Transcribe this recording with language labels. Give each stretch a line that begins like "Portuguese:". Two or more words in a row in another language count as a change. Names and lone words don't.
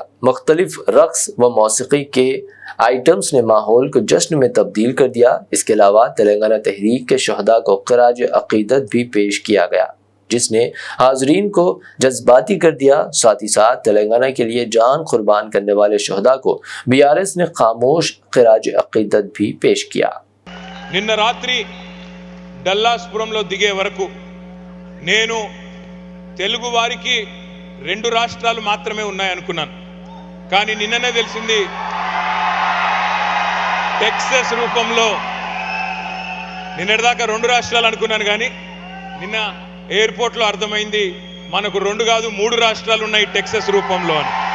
Urdu: مختلف رقص و موسیقی کے آئٹمز نے ماحول کو جشن میں تبدیل کر دیا. اس کے علاوہ تلنگانہ تحریک کے شہداء کو خراج عقیدت بھی پیش کیا گیا، جس نے حاضرین کو جذباتی کر دیا. ساتھ ہی ساتھ تلنگانہ کے لیے جان قربان کرنے والے شہداء کو BRS نے خاموش خراج عقیدت بھی پیش کیا.
Telugu: నిన్న రాత్రి డల్లాస్పురంలో దిగే వరకు నేను తెలుగు వారికి 2 రాష్ట్రాలు మాత్రమే ఉన్నాయనుకున్నాను. కానీ నిన్ననే తెలిసింది టెక్సస్ రూపంలో, నిన్నటిదాకా 2 రాష్ట్రాలు అనుకున్నాను కానీ నిన్న ఎయిర్పోర్ట్లో అర్థమైంది మనకు 2 కాదు 3 రాష్ట్రాలు ఉన్నాయి టెక్సస్ రూపంలో అని.